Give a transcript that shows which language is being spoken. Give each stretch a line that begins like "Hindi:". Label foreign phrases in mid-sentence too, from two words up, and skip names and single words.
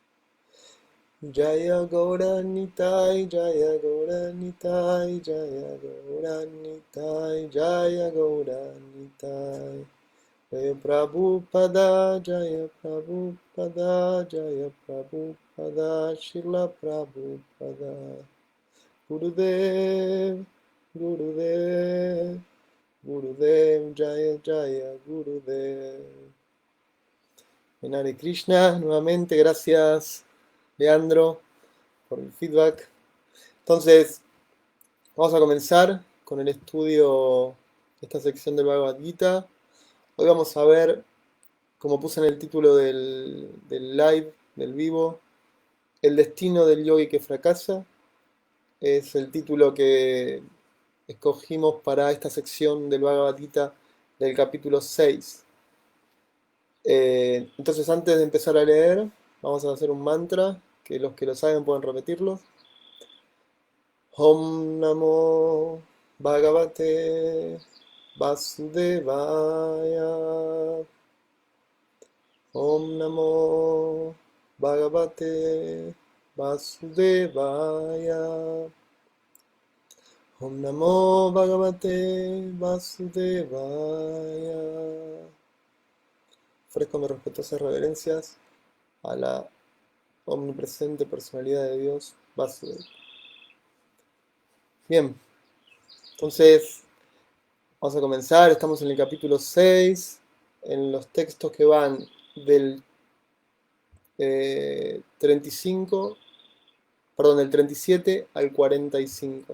Sanskrit: Jaya Gaura Nitai Jaya Gaura Nitai Jaya Gaura Nitai Jaya Gaura Nitai Jaya Prabhupada Jaya Prabhupada Jaya Prabhupada Shila Prabhupada Gurudev Gurudev Gurudev Jaya Jaya Gurudev.
Spanish: En Hare Krishna, nuevamente gracias Leandro por el feedback. Entonces, vamos a comenzar con el estudio de esta sección del Bhagavad Gita. Hoy vamos a ver, como puse en el título del live, del vivo, el destino del yogi que fracasa. Es el título que escogimos para esta sección del Bhagavad Gita del capítulo 6. Entonces, antes de empezar a leer, vamos a hacer un mantra, que los que lo saben pueden repetirlo.
Sanskrit: Om Namo Bhagavate Vasudevaya. Om Namo Bhagavate Vasudevaya. Om Namo Bhagavate Vasudevaya.
Spanish: Ofrezco mis respetuosas reverencias a la omnipresente personalidad de Dios, Vasudeva. Bien, entonces vamos a comenzar. Estamos en el capítulo 6, en los textos que van del 35, perdón, del 37 al 45.